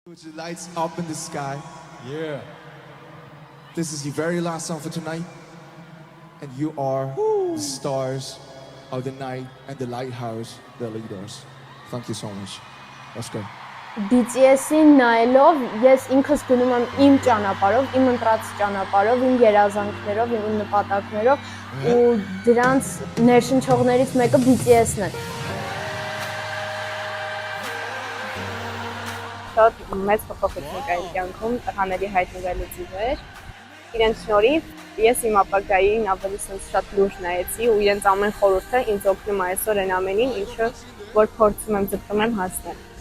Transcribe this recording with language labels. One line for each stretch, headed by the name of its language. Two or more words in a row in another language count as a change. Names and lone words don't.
English: With the lights up in the sky. Yeah. This is the very last song for tonight. And you are the stars of the night and the lighthouse, the leaders. Thank you so much. Let's go.
Armenian: BTS-ին նայելով ես ինքս գնում եմ իմ ճանապարհով, իմ ընտրած ճանապարհով, իմ երազանքներով, իմ նպատակներով ու դրանց ներշնչողներից մեկը BTS-ն է։ Շատ մեծ փոփոխություն կա իմ կյանքում տղաների հայտնվելուց ի վեր։ Իրենց շնորհիվ ես իմ ապագային ավելի շատ լուրջ նայեցի ու իրենց ամեն խորհուրդը ինձ օգնում է այսօր այն ամենին, ինչը որ փորձում եմ ձգտում եմ հասնել։